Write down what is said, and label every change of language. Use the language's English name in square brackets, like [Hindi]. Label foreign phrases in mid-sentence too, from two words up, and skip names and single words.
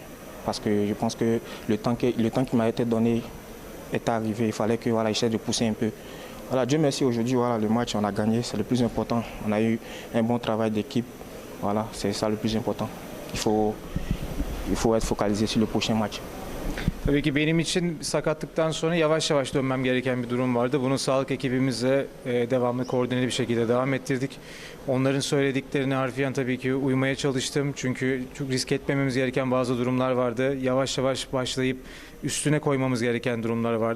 [French] Parce que je pense que le temps qui m'a été donné est arrivé. Il fallait que j'essaie de pousser un peu. Voilà, Dieu merci, aujourd'hui, voilà, le match, on a gagné, c'est le plus important. On a eu un bon travail d'équipe. Voilà, c'est ça le plus important. Il faut être focalisé sur le prochain match. [Turkish] Tabii ki benim için sakatlıktan sonra yavaş yavaş dönmem gereken bir durum vardı. Bunu sağlık ekibimizle devamlı koordineli bir şekilde devam ettirdik. Onların söylediklerine harfiyen tabii ki uymaya çalıştım. Çünkü çok risk etmememiz gereken bazı durumlar vardı. Yavaş yavaş başlayıp üstüne koymamız gereken durumlar vardı.